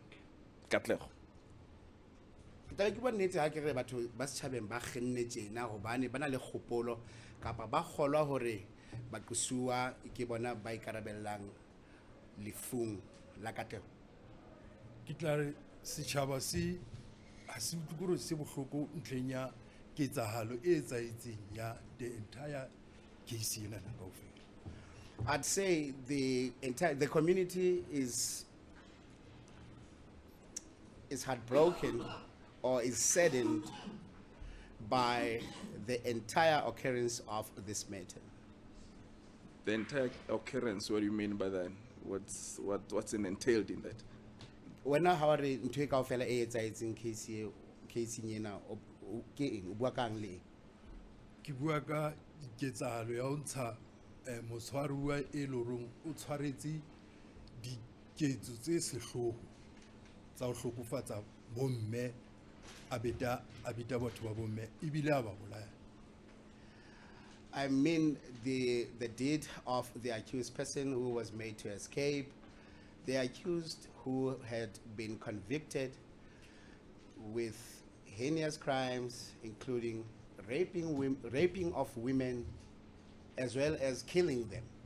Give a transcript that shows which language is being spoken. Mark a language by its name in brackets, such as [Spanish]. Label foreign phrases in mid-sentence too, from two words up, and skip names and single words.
[Southern Sotho] Ke ke bonnete ha ke re batho ba setjhabeng ba kgenne tjena hobane ba na le kgopolo kapa ba kgolwa hore bakusuwa ke bona ba ikarabellang lefung la Katlego. Ke tla re setjhaba se a se utlwe se bohloko ntleng ya ketsahalo e etsaetseng ya [English] the entire case [Southern Sotho] ena kaofela. [English] I'd say the community is heartbroken or is saddened by the entire occurrence of this matter. The entire occurrence, what do you mean by that? What's entailed in that? When I heard [Southern Sotho] ntwe kaofela e etsaetseng case ena ke eng o bua kang le? Ke bua ka ketsahalo ya ho ntsha motshwaruwa e lorong o tshwaretse diketso tse sehloho tsa ho hlokofatsa bomme a beta batho ba bomme ebile a ba bolaya. [English] I mean the deed of the accused person who was made to escape, the accused who had been convicted with heinous crimes, including raping of women, as well as killing them.